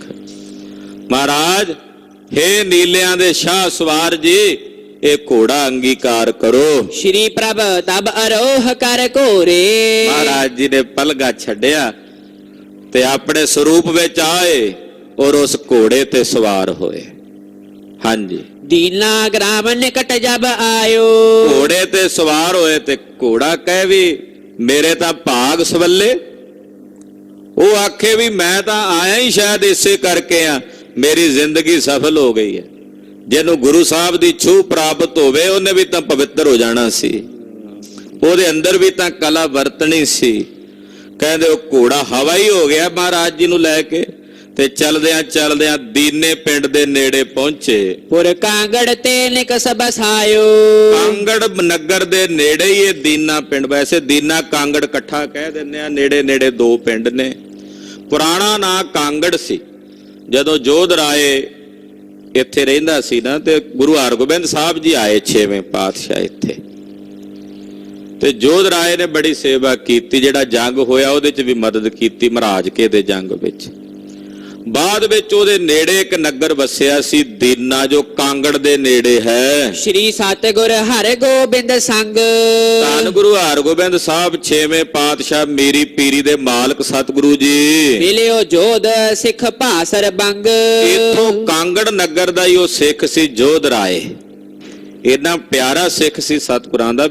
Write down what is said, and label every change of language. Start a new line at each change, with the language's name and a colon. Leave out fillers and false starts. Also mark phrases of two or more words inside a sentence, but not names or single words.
Punjabi: ਮਹਾਰਾਜ ਹੇ ਨੀਲਿਆਂ ਦੇ ਸ਼ਾਹ ਸਵਾਰ ਜੀ, ਇਹ ਘੋੜਾ ਅੰਗੀਕਾਰ ਕਰੋ।
Braj: श्री प्रभ तब अरोह कर घोरे।
Punjabi: ਮਹਾਰਾਜ ਜੀ ਨੇ ਪਲਗਾ ਛੱਡਿਆ, ਤੇ ਆਪਣੇ ਸਰੂਪ ਵਿੱਚ ਆਏ ਔਰ ਉਸ ਘੋੜੇ ਤੇ ਸਵਾਰ ਹੋਏ। ਹਾਂਜੀ,
Braj: दीना ग्राम निकट जब आयो।
Punjabi: ਘੋੜੇ ਤੇ ਸਵਾਰ ਹੋਏ ਤੇ ਘੋੜਾ ਕਹੇ ਵੀ ਮੇਰੇ ਤਾਂ ਭਾਗ ਸਵੱਲੇ, ਉਹ ਆਖੇ ਵੀ ਮੈਂ ਤਾਂ ਆਇਆ ਹੀ ਸ਼ਾਇਦ ਇਸੇ ਕਰਕੇ ਆ, ਮੇਰੀ ਜ਼ਿੰਦਗੀ ਸਫਲ ਹੋ ਗਈ ਹੈ। ਜਿਹਨੂੰ ਗੁਰੂ ਸਾਹਿਬ ਦੀ ਛੂਹ ਪ੍ਰਾਪਤ ਹੋਵੇ ਉਹਨੇ ਵੀ ਤਾਂ ਪਵਿੱਤਰ ਹੋ ਜਾਣਾ ਸੀ, ਉਹਦੇ ਅੰਦਰ ਵੀ ਤਾਂ ਕਲਾ ਵਰਤਣੀ ਸੀ। ਕਹਿੰਦੇ ਉਹ ਘੋੜਾ ਹਵਾ ਹੀ ਹੋ ਗਿਆ ਮਹਾਰਾਜ ਜੀ ਨੂੰ ਲੈ ਕੇ, ਤੇ ਚਲਦਿਆਂ ਚਲਦਿਆਂ ਦੀਨੇ ਪਿੰਡ ਦੇ ਨੇੜੇ ਪਹੁੰਚੇ।
Braj: पुर कांगड़ ते निकस बसायो।
Punjabi: ਕਾਂਗੜ ਨਗਰ ਦੇ ਨੇੜੇ ਹੀ ਇਹ ਦੀਨਾ ਪਿੰਡ, ਵੈਸੇ ਦੀਨਾ ਕਾਂਗੜ ਇਕੱਠਾ ਕਹਿ ਦਿੰਦੇ ਆ, ਨੇੜੇ ਨੇੜੇ ਦੋ ਪਿੰਡ ਨੇ। ਪੁਰਾਣਾ ਨਾਂ ਕਾਂਗੜ ਸੀ। ਜਦੋਂ ਜੋਧ ਰਾਏ ਇੱਥੇ ਰਹਿੰਦਾ ਸੀ ਨਾ, ਤੇ ਗੁਰੂ ਹਰਗੋਬਿੰਦ ਸਾਹਿਬ ਜੀ ਆਏ 6ਵੇਂ ਪਾਤਸ਼ਾਹ ਇੱਥੇ, ਤੇ ਜੋਧ ਰਾਏ ਨੇ ਬੜੀ ਸੇਵਾ ਕੀਤੀ। ਜਿਹੜਾ ਜੰਗ ਹੋਇਆ ਉਹਦੇ 'ਚ ਵੀ ਮਦਦ ਕੀਤੀ, ਮਹਾਰਾਜ ਕੇ ਦੇ ਜੰਗ ਵਿੱਚ। ਬਾਅਦ ਵਿੱਚ ਉਹਦੇ ਨੇੜੇ ਇੱਕ ਨਗਰ ਵਸਿਆ ਸੀ ਦੀਨਾ, ਜੋ ਕਾਂਗੜ ਦੇ ਨੇੜੇ ਹੈ।
Braj: श्री सतगुर हर गोबिंद संग।
Punjabi: ਧੰਨ ਗੁਰੂ ਹਰਗੋਬਿੰਦ ਸਾਹਿਬ 6ਵੇਂ ਪਾਤਸ਼ਾਹ ਮੀਰੀ ਪੀਰੀ ਦੇ ਮਾਲਕ ਸਤਿਗੁਰੂ ਜੀ
Braj: मिलियो जोध सिख भासर बंग।
Punjabi: ਇੱਥੋਂ ਕਾਂਗੜ ਨਗਰ ਦਾ ਹੀ ਉਹ ਸਿੱਖ ਸੀ ਜੋਧ ਰਾਏ। ਇੰਨਾ ਪਿਆਰਾ ਸਿੱਖ ਸੀ ਸਤਿਗੁਰਾਂ ਦਾ।